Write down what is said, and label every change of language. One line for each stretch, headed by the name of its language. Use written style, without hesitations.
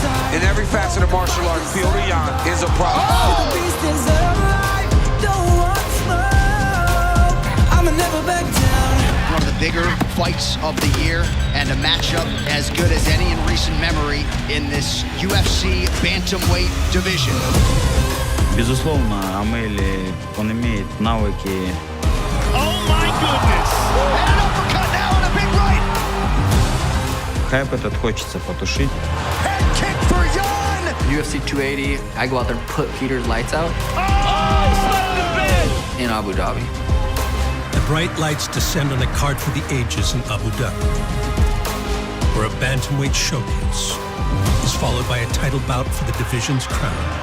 English: In every facet of martial arts, Petr Yan is a problem. The beast is alive. Don't want smoke. I'ma never back down. One of the bigger fights of the year and a matchup as good as any in recent memory in this UFC bantamweight division.
Russian: Безусловно, Амели, он имеет навыки.
English: Oh my goodness! And an uppercut now and a big right!
Russian: Хайп этот хочется потушить.
English: Head kick for Yan! UFC 280, I go out there and put Peter's lights out in Abu Dhabi. The bright lights descend on a card for the ages in Abu Dhabi, where a bantamweight showcase is followed by a title bout for the division's crown.